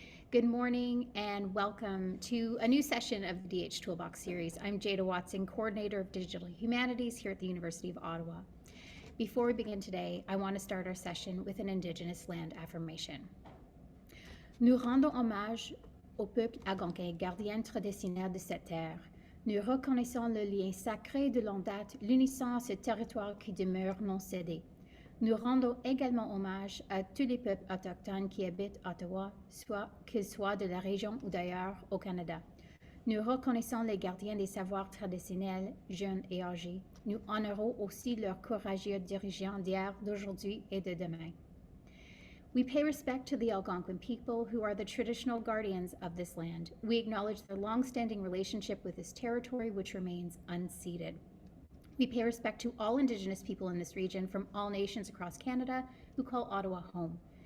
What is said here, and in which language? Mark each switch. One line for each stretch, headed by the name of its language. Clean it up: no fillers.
English: Good morning and welcome to a new session of the DH Toolbox series. I'm Jada Watson, coordinator of digital humanities here at the University of Ottawa. Before we begin today, I want to start our session with an Indigenous land affirmation.
French: Nous rendons hommage au peuple algonquin, gardien traditionnel de cette terre. Nous reconnaissons le lien sacré de longue date, l'unissant ce territoire qui demeure non cédé. Nous rendons également hommage à tous les peuples autochtones qui habitent Ottawa, qu'ils soient de la région ou d'ailleurs au Canada. Nous reconnaissons les gardiens des savoirs traditionnels, jeunes et âgés. Nous honorons aussi leurs courageux dirigeants d'hier, d'aujourd'hui et de demain.
English: We pay respect to the Algonquin people who are the traditional guardians of this land. We acknowledge their long-standing relationship with this territory, which remains unceded. We pay respect to all Indigenous people in this region from all nations across Canada who call Ottawa home.